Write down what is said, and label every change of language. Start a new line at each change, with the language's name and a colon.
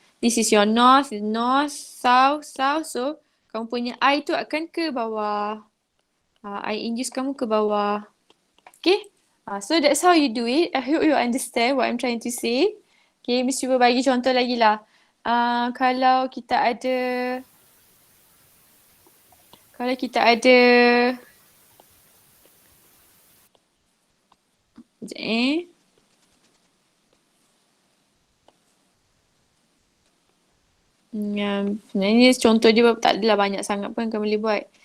English: This is your north, south.
Malay: So, kamu punya I tu akan ke bawah. I induce kamu ke bawah. Okay?
English: So, that's how you do it. I hope you understand what I'm trying to say.
Malay: Okay, Miss cuba bagi contoh lagi lah. Kalau kita ada sebenarnya contoh dia tak adalah banyak sangat pun kamu boleh buat.